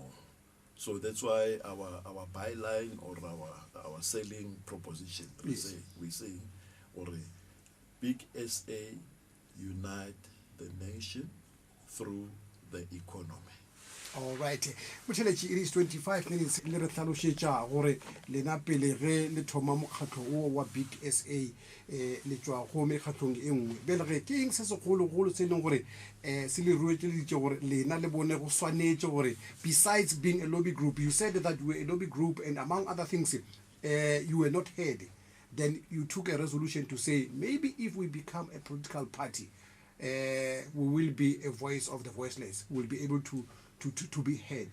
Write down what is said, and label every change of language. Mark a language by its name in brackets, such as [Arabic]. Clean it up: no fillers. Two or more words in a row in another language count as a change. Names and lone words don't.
[English] So that's why our byline or our selling proposition, we say, or Big SA unite the nation through the economy. All right. [Northern Sotho] Motheletši, [English] it is 25 minutes [Northern Sotho] le re tlhalošetša gore lena pele ge le thoma mokgatlo o wa Big SA le tšwa go mekgatlong e nngwe bele ge ke eng se segologolo se e leng gore se le ruetšeditše gore lena le bone go swanetše gore [English] besides being a lobby group, you said that you were a lobby group and among other things you were not heard, then you took a resolution to say maybe if we become a political party we will be a voice of the voiceless, we will be able to be heard.